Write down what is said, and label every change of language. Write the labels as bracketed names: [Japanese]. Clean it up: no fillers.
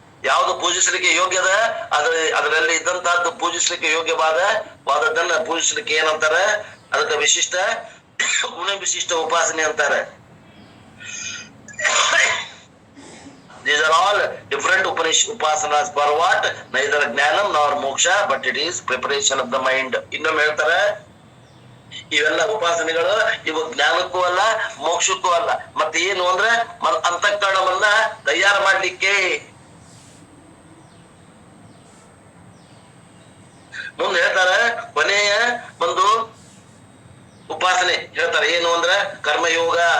[Kannada] ಯಾವುದು ಪೂಜಿಸಲಿಕ್ಕೆ ಯೋಗ್ಯದ ಅದರಲ್ಲಿ ಇದ್ದಂತಹದ್ದು ಪೂಜಿಸಲಿಕ್ಕೆ ಯೋಗ್ಯವಾದದನ್ನ ಪೂಜಿಸಲಿಕ್ಕೆ ಏನಂತಾರ, ಅದಕ್ಕೆ ವಿಶಿಷ್ಟ ಗುಣ ವಿಶಿಷ್ಟ ಉಪಾಸನೆ ಅಂತಾರೆ. [English] These are all different upasanas for what? Neither jnanam nor moksha, but it is preparation of the mind. [Kannada] ಇನ್ನೊಮ್ಮೆ ಹೇಳ್ತಾರೆ, ಇವೆಲ್ಲ ಉಪಾಸನೆಗಳು ಇವು ಜ್ಞಾನಕ್ಕೂ ಅಲ್ಲ, ಮೋಕ್ಷಕ್ಕೂ ಅಲ್ಲ. ಮತ್ತೆ ಏನು ಅಂದ್ರೆ ಅಂತಃಕರಣವನ್ನ ತಯಾರು ಮಾಡ್ಲಿಕ್ಕೆ. ಮುಂದೆ ಹೇಳ್ತಾರೆ, ಕೊನೆಯ ಒಂದು ಉಪಾಸನೆ ಹೇಳ್ತಾರೆ ಏನು ಅಂದ್ರ ಕರ್ಮಯೋಗ.